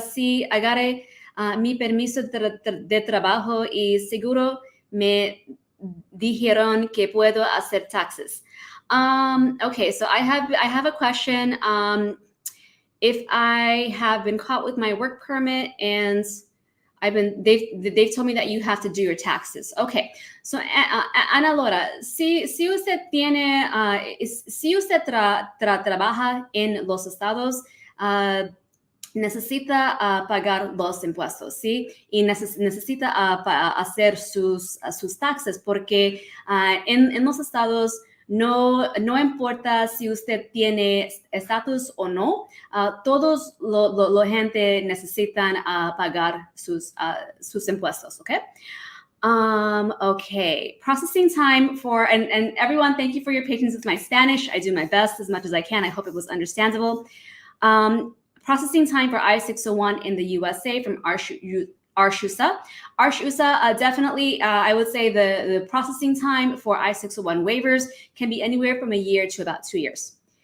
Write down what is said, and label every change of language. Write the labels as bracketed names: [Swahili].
[Spanish] Si agarre mi permiso de trabajo y seguro me dijeron que puedo hacer taxes. [English] Okay, so I have a question. If I have been caught with my work permit and they've told me that you have to do your taxes. Okay, so [Spanish] Ana Laura, si usted tiene, si usted trabaja en los estados, necesita pagar los impuestos, ¿sí? Y necesita hacer sus taxes porque en los estados no importa si usted tiene estatus o no, todos la gente necesitan pagar sus impuestos, okay? [English] Okay, processing time for, and everyone, thank you for your patience with my Spanish. I do my best as much as I can. I hope it was understandable. Processing time for I-601 in the USA from Arshusa. Definitely, I would say the processing time for I-601 waivers can be anywhere from a year to about 2 years.